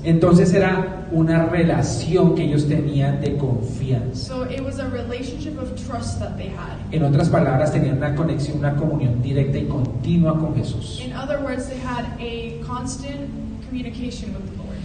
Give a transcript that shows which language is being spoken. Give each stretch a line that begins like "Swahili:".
Spanish: Entonces era una relación que ellos tenían de confianza.
English: So it was a relationship of trust that they had.
Spanish: En otras palabras, tenían una conexión, una comunión directa y continua con Jesús.
English: In other words, they had a constant communication with the Lord.